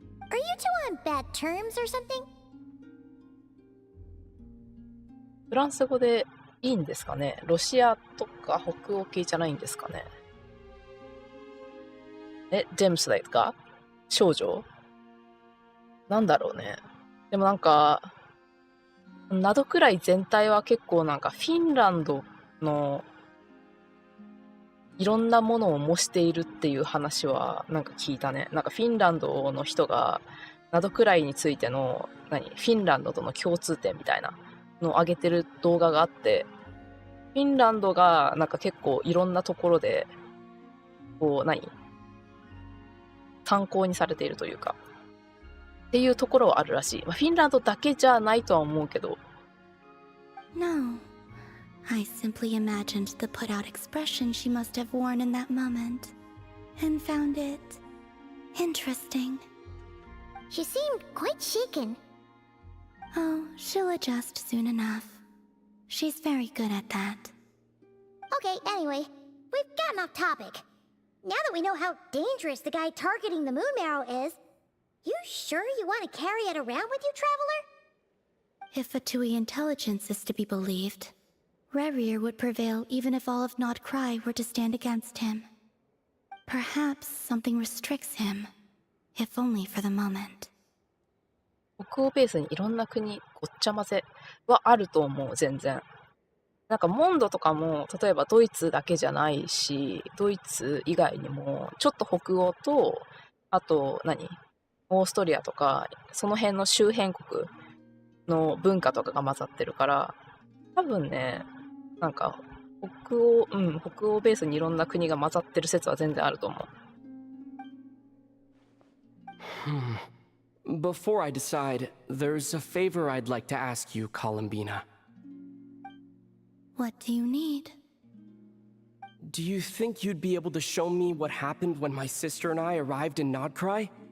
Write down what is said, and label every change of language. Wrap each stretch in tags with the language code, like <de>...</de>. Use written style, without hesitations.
<en>Are you two on bad terms or something?</en> <ja>フランス語でいいんですかね。ロシアとか北欧系じゃないんですかね。デムスライトか少女なんだろうね。でもなんか、などくらい全体は結構なんかフィンランドのいろんなものを模しているっていう話はなんか聞いたね。なんかフィンランドの人がなどくらいについてのフィンランドとの共通点みたいなのを上げてる動画があって、フィンランドがなんか結構いろんなところでこう参考にされているというかっていうところはあるらしい。まあ、フィンランドだけじゃないとは思うけど。</ja> <en>No. I simply imagined the put-out expression she must have worn in that moment, and found it interesting. She seemed quite shaken. Oh, she'll adjust soon enough. She's very good at that. Okay, anyway, we've gotten off topic. Now that we know how dangerous the guy targeting the moon marrow is, you sure you want to carry it around with you, Traveler? If Fatui intelligence is to be believed, Rerir would prevail even if all of Nod Cry were to stand against him. Perhaps something restricts him, if only for the moment.</en> <ja>北欧ベースにいろんな国ごっちゃ混ぜはあると思う。全然なんかモンドとかも例えばドイツだけじゃないし、ドイツ以外にもちょっと北欧とあとオーストリアとかその辺の周辺国の文化とかが混ざってるから、多分ねなんか北欧ベースにいろんな国が混ざってる説は全然あると思う。</ja> <en>Before I decide, there's a favor I'd like to ask you, Columbina. What do you need? Do you think you'd be able to show me what happened when my sister and I arrived in Nodcry?</en>